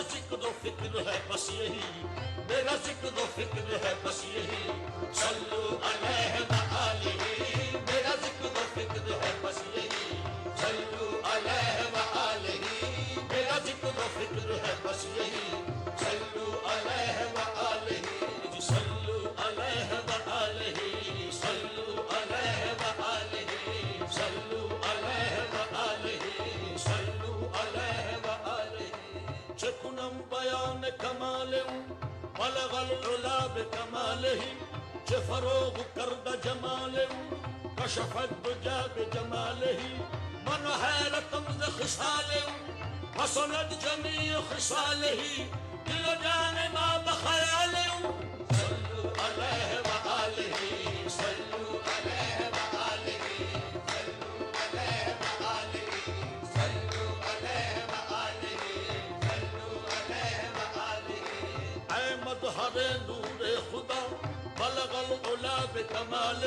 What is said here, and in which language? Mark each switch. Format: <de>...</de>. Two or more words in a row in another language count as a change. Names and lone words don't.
<ur>ذکر و فکر ہے بس یہی میرا ذکر و فکر ہے بس یہی</ur> <ar>صلو علیہ وآلہ</ar> <ur>میرا ذکر و فکر ہے بس یہی</ur> <ar>صلو علیہ وآلہ</ar> <ur>میرا ذکر و فکر ہے بس یہی</ur> <ar>صلو علیہ وآلہ</ar> <ur>جی</ur> <ar>صلو علیہ وآلہ صلو علیہ وآلہ صلو علیہ وآلہ صلو علیہ وآلہ چکنم</ar> <fa>بیان کمالم</fa> <ar>بلغ العلا بکمالہ</ar> <fa>چه فروغ کرد جمالم</fa> <ar>کشف الدجا بجمالہ</ar> <fa>من حیرتم ز خصالم</fa> <ar>حسنت جمیع خصالہ</ar> <fa>دل و جان ما بخیالم</fa> <ar>صلو علیہ وآلہ صلو علیہ وآلہ صلو علیہ وآلہ صلو علیہ وآلہ صلو علیہ وآلہ</ar> <ur>اے مظہر نور خدا</ur> <ar>بلغ العلا بکمالہ</ar>